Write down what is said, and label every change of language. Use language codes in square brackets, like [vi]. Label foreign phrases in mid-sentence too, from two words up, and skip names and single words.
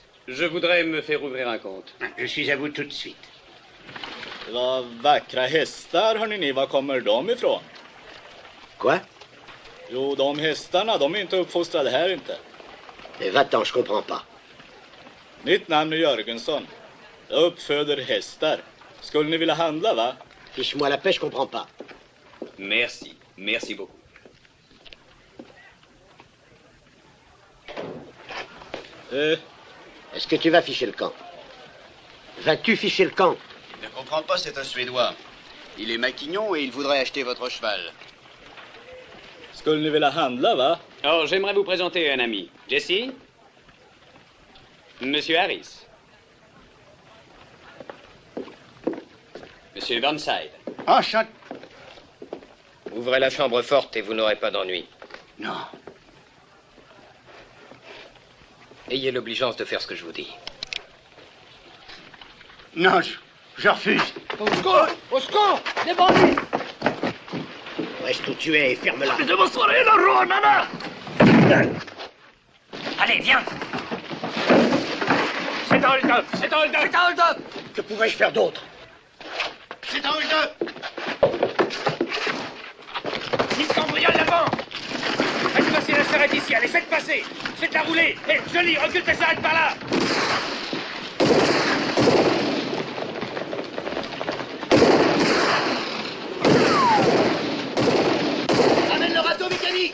[fr] Je voudrais me faire ouvrir un compte. Je suis à vous tout de suite. [sv] Vad vackra hästar, hörni ni. Var kommer de ifrån? [fr] Quoi? [sv] Jo, de hästarna, de är inte uppfostrade här inte. [fr] Mais va-t'en, je comprends pas. [sv] Mitt namn är Jörgensson. Jag uppföder hästar. Skulle ni vilja handla, va? [fr] Fiche-moi la paix, je comprends pas. Merci. Merci beaucoup. Est-ce que tu vas ficher le camp? Vas-tu ficher le camp? Je ne comprends pas, c'est un Suédois. Il est maquignon et il voudrait acheter votre cheval. [sv] Skulle ni vilja handla, va? [fr] Oh, j'aimerais vous présenter un ami. Jesse? Monsieur Harris. Monsieur Burnside. Enchanté. Ouvrez la chambre forte et vous n'aurez pas d'ennui. Non. Ayez l'obligeance de faire ce que je vous dis. Non, je refuse. Au secours! Au secours! Des bandits! Reste où tu es et ferme-la. Allez, viens! C'est un hold-up! C'est un hold-up! C'est un hold-up! Que pouvais-je faire d'autre? C'est un hold-up! Ils cambriolent la banque! Faites passer la charrette ici, allez, faites passer! Faites-la rouler! Hé, Jolie, recule ta charrette par là! Ramène le râteau mécanique!